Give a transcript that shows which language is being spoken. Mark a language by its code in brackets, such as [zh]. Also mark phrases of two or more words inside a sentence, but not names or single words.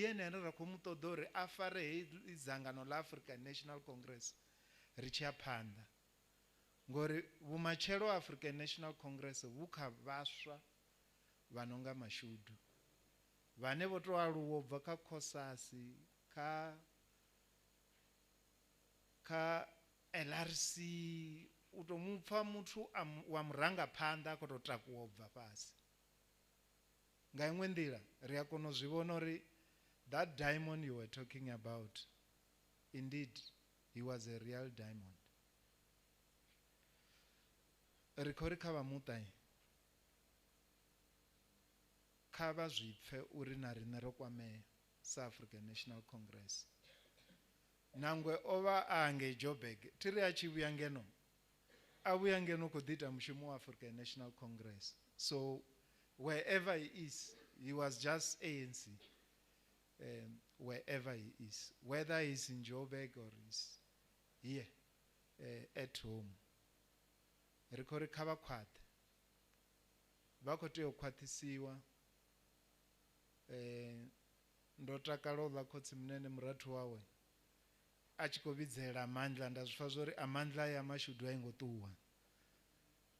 [ve] ene ra khou mu ṱoḓa uri a fare heḽi dzangano ḽa African National Congress ri tshi ya phanḓa, ngori vhumatshelo ha African National Congress vhu kha vhaswa vha no nga Mashudu, vhane vho to aluwa u bva kha Khosasi, kha LRC, u to mupfa muthu wa murangaphanḓa a khou to takuwa u bva fhasi. Nga iṅwe nḓila ri a kona u zwi vhona uri [en] that diamond you were talking about, indeed he was a real diamond. [ve] Ri khou ri kha vha muṱa kha vha zwi pfe uri na riṋe ro kwamea sa African National Congress. Nangwe o vha a hangei Joburg, thiri a tshi vhuya ngeno a vhuya ngeno khou ḓi ita mushumo wa African National Congress. [en] So wherever he is, he was just ANC, wherever he is, whether he's in Joburg or he's here at home. [ve] Ri khou ri kha vha khwaṱhe, vha khou tea u khwaṱhisiwa. Ndo takala u ḽa khotsi munene murathu wawe a tshi khou vhidzela Amandla, nda zwi pfa zwori Amandla ya Mashudu a i ngo ṱuwa.